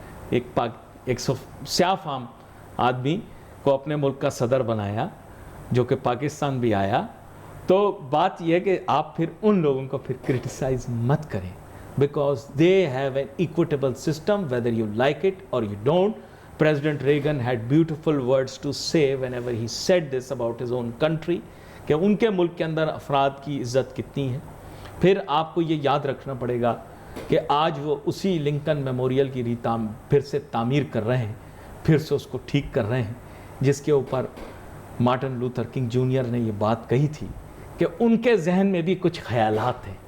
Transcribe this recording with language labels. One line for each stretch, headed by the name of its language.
Urdu: ایک سیاہ فام آدمی کو اپنے ملک کا صدر بنایا جو کہ پاکستان بھی آیا. تو بات یہ ہے کہ آپ پھر ان لوگوں کو پھر کرٹیسائز مت کریں,
English: because they have an equitable system whether you like it or you don't. President Reagan had beautiful words to say whenever he said this about his own country
Urdu: کہ ان کے ملک کے اندر افراد کی عزت کتنی ہے. پھر آپ کو یہ یاد رکھنا پڑے گا کہ آج وہ اسی لنکن میموریل کی پھر سے تعمیر کر رہے ہیں, پھر سے اس کو ٹھیک کر رہے ہیں, جس کے اوپر مارٹن لوتھر کنگ جونیئر نے یہ بات کہی تھی کہ ان کے ذہن میں بھی کچھ خیالات ہیں.